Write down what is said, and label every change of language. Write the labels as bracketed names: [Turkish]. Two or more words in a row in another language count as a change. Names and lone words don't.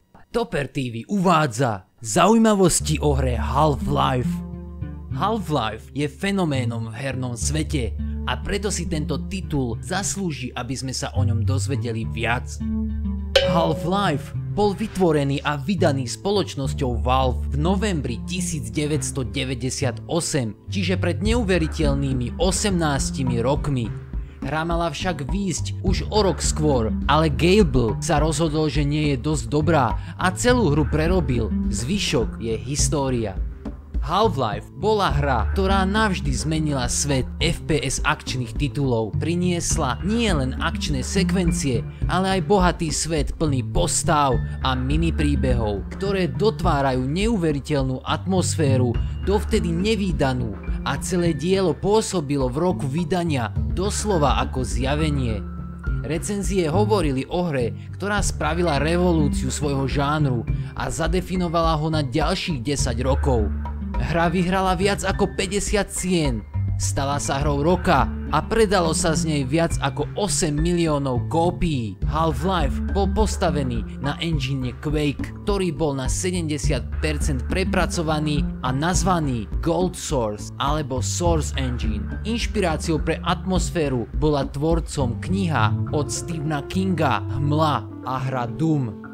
[Slovak] Topper TV uvádza zaujímavosti o hre Half-Life. Half-Life je fenoménom v hernom svete a preto si tento titul zaslúži, aby sme sa o ňom dozvedeli viac. Half-Life bol vytvorený a vydaný spoločnosťou Valve v novembri 1998, čiže pred neuveriteľnými 18 rokmi. Hra mala však výjsť už o rok skôr, ale Gable sa rozhodol, že nie je dosť dobrá a celú hru prerobil. Zvyšok je história. Half-Life bola hra, ktorá navždy zmenila svet FPS akčných titulov. Priniesla nielen akčné sekvencie, ale aj bohatý svet plný postáv a mini príbehov, ktoré dotvárajú neuveriteľnú atmosféru, dovtedy nevídanú, a celé dielo pôsobilo v roku vydania doslova ako zjavenie. Recenzie hovorili o hre, ktorá spravila revolúciu svojho žánru a zadefinovala ho na ďalších 10 rokov. Hra vyhrala viac ako 50 cien, stala sa hrou roka a predalo sa z nej viac ako 8 miliónov kópií. Half-Life bol postavený na engine Quake, ktorý bol na 70% prepracovaný a nazvaný Gold Source alebo Source Engine. Inšpiráciou pre atmosféru bola tvorcom kniha od Stephena Kinga Hmla a hra Doom.